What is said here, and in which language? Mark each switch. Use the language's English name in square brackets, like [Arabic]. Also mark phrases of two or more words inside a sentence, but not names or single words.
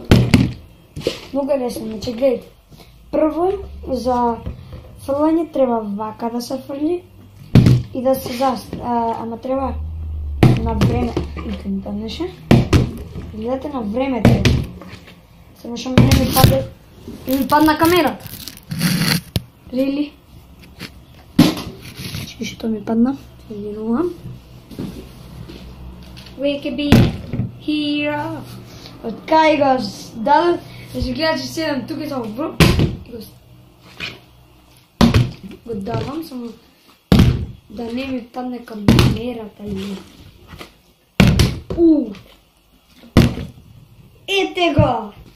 [Macedonian] Многу е лесно, значи гледайте. Прво, за фрлање треба вака да се фрли и да се ама треба на време. И ми паднеше. Гледате на време треба. Само што ми падна камерата. Really? Чекай што ми падна. Извинувам. [English] We can be here. [Macedonian] Од кај го дадам, да се гледа, [Bulgarian] че седам тук [Macedonian] и само бруп. Го давам, само да не ми падне камерата или... Ете го!